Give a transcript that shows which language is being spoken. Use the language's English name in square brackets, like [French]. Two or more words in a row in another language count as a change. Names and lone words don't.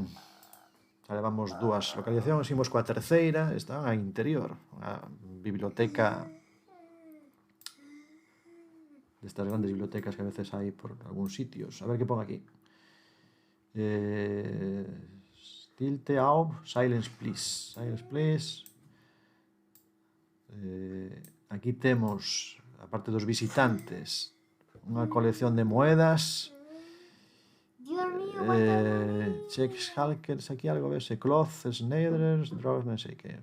[Galician] Xa levamos dúas localizacións, imos coa terceira, está a interior, a biblioteca destas grandes bibliotecas que a veces hai por algúns sitios. A ver que pon aquí. [German] Stilte auf, [English] silence please. [Galician] Aquí temos, a parte dos visitantes, unha colección de moedas. [Spanish] Dios mío, [Galician] Checks, Halkers, aquí algo ves, Cloth, Snyders, Drugs, non sei que.